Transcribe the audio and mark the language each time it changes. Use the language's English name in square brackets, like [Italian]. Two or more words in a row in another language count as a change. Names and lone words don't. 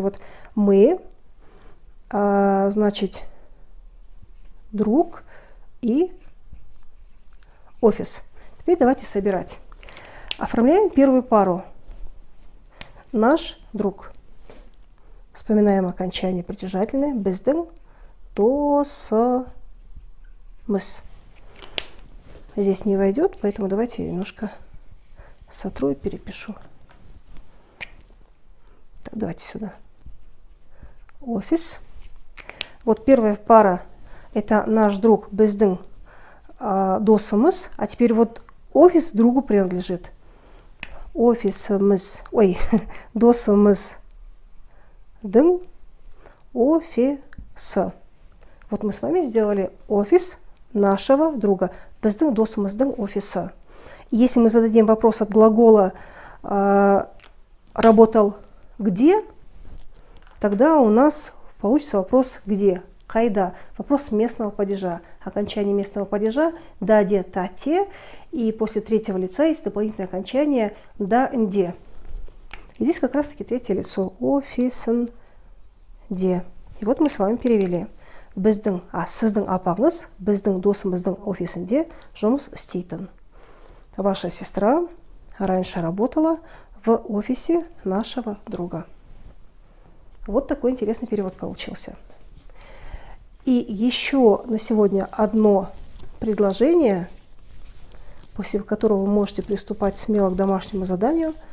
[Russian] Вот мы, значит, друг и офис. Теперь давайте собирать. Оформляем первую пару. Наш друг. Вспоминаем окончание притяжательное. [Kazakh] Біздің досымыз. [Russian] Здесь не войдет, поэтому давайте я немножко сотру и перепишу. Так, давайте сюда. Офис. Вот первая пара – это наш друг [Kazakh] біздің досымыз. [Russian] А теперь вот офис другу принадлежит. [Kazakh] Офисымыз, досымыздың офисы. [Russian] Вот мы с вами сделали офис нашего друга. [Kazakh] Біздің досымыздың офисы. [Russian] Если мы зададим вопрос от глагола «работал где?», тогда у нас получится вопрос «где?», «қайда?», вопрос местного падежа. окончание местного падежа [Kazakh] да, де, та, те. [Russian] И после третьего лица есть дополнительное окончание [Kazakh] да, де. [Russian] И здесь как раз-таки третье лицо. [Kazakh] Офисен де. [Russian] И вот мы с вами перевели. [Kazakh] Біздің, сіздің апаңыз, біздің досымыздың офисінде жұмыс істейтін. [Russian] Ваша сестра раньше работала в офисе нашего друга. Вот такой интересный перевод получился. И еще на сегодня одно предложение, после которого вы можете приступать смело к домашнему заданию.